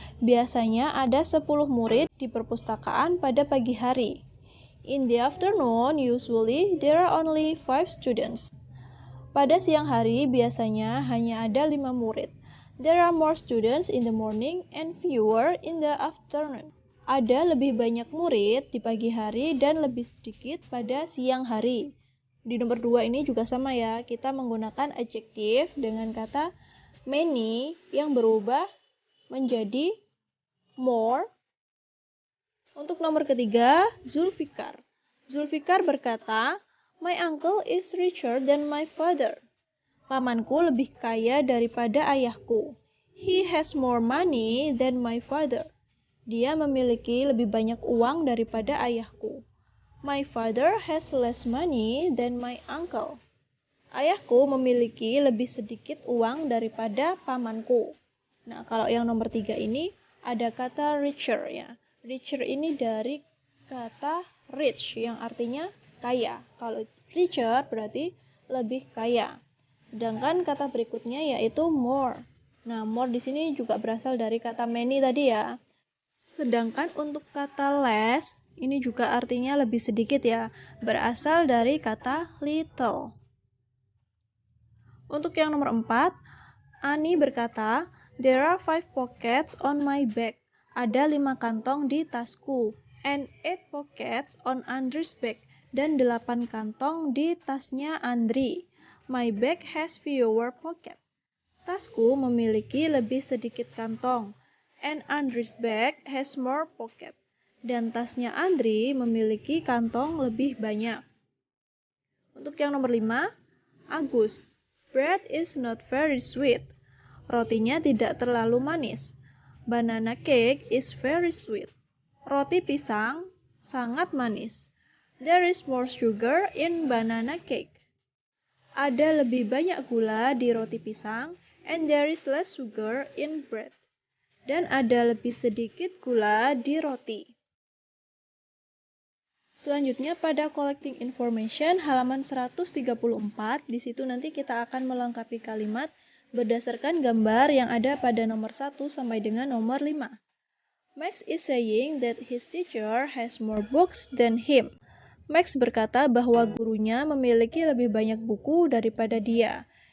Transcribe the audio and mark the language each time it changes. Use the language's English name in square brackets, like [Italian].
[Indonesian] Biasanya ada 10 murid di perpustakaan pada pagi hari. [English] In the afternoon, usually there are only 5 students. [Indonesian] Pada siang hari, biasanya hanya ada 5 murid. [English] There are more students in the morning and fewer in the afternoon. [Indonesian] Ada lebih banyak murid di pagi hari dan lebih sedikit pada siang hari. Di nomor 2 ini juga sama ya, kita menggunakan adjektif dengan kata many yang berubah menjadi more. Untuk nomor ketiga, Zulfikar. Zulfikar berkata, [English] my uncle is richer than my father. [Indonesian] Pamanku lebih kaya daripada ayahku. [English] He has more money than my father. [Indonesian] Dia memiliki lebih banyak uang daripada ayahku. [English] My father has less money than my uncle. [Indonesian] Ayahku memiliki lebih sedikit uang daripada pamanku. Nah, kalau yang nomor 3 ini ada kata richer ya. Richer ini dari kata rich yang artinya kaya. Kalau richer berarti lebih kaya. Sedangkan kata berikutnya yaitu more. Nah, more di sini juga berasal dari kata many tadi ya. Sedangkan untuk kata less ini juga artinya lebih sedikit ya. Berasal dari kata little. [English] Untuk yang nomor 4, Ani berkata, there are 5 pockets on my bag. [Indonesian] Ada 5 kantong di tasku. [English] And 8 pockets on Andrew's bag. [Indonesian] Dan 8 kantong di tasnya Andri. [English] My bag has fewer pockets. [Indonesian] Tasku memiliki lebih sedikit kantong. [English] And Andrew's bag has more pockets. [Indonesian] Dan tasnya Andri memiliki kantong lebih banyak. Untuk yang nomor 5, [English] Agus. Bread is not very sweet. [Indonesian] Rotinya tidak terlalu manis. [English] Banana cake is very sweet. [Indonesian] Roti pisang sangat manis. [English] There is more sugar in banana cake. [Indonesian] Ada lebih banyak gula di roti pisang, [English] and there is less sugar in bread. [Indonesian] Dan ada lebih sedikit gula di roti. Selanjutnya pada collecting information halaman 134, di situ nanti kita akan melengkapi kalimat berdasarkan gambar yang ada pada nomor 1 sampai dengan nomor 5. [English] Max is saying that his teacher has more books than him. [Indonesian] Max berkata bahwa gurunya memiliki lebih banyak buku daripada dia.